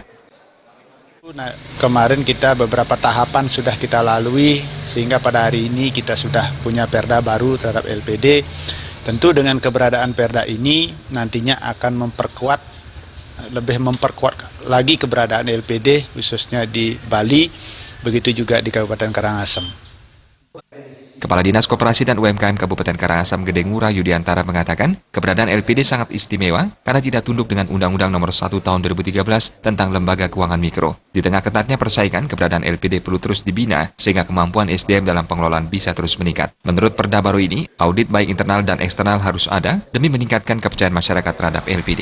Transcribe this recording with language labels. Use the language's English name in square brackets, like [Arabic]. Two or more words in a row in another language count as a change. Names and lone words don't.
[Indonesian] Nah, kemarin kita beberapa tahapan sudah kita lalui, sehingga pada hari ini kita sudah punya Perda baru terhadap LPD. Tentu dengan keberadaan Perda ini nantinya akan lebih memperkuat lagi keberadaan LPD, khususnya di Bali, begitu juga di Kabupaten Karangasem. Kepala Dinas Koperasi dan UMKM Kabupaten Karangasem Gede Ngurah Yudiantara mengatakan, keberadaan LPD sangat istimewa karena tidak tunduk dengan Undang-Undang Nomor 1 Tahun 2013 tentang Lembaga Keuangan Mikro. Di tengah ketatnya persaingan, keberadaan LPD perlu terus dibina sehingga kemampuan SDM dalam pengelolaan bisa terus meningkat. Menurut Perda baru ini, audit baik internal dan eksternal harus ada demi meningkatkan kepercayaan masyarakat terhadap LPD.